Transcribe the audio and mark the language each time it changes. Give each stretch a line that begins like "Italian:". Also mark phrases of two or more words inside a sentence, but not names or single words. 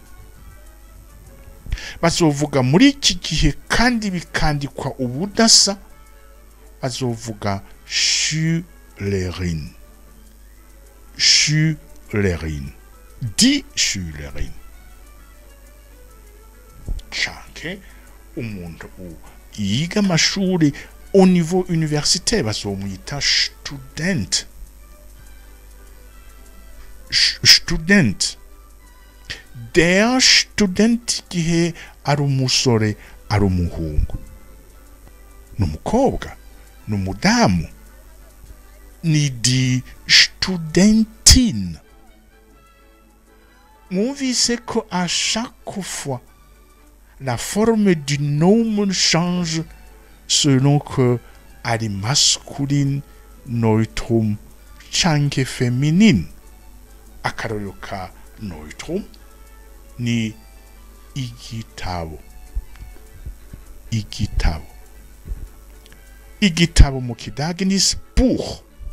Rundi: Bazovuga muri iki gihe kandi bikandikwa ubudasa, bazovuga
German: Schülerin, Schülerin, die Schülerin.
Rundi: Canke umuntu yiga amashuri
French: au niveau universitaire
Rundi: bazomwita student. Student.
German: Der Student
Rundi: gihe ari umusore ari umuhungu, n'umukobwa, n'umudamu, ni
German: die Studentin.
Rundi: Mwumvise ko
French: à chaque fois la forme du nomen change selon que ari masculine, neutrum canke féminine.
Rundi: Akarorero ka neutrum ni igitabo. Igitabo. Igitabo mu kidage ni Buch.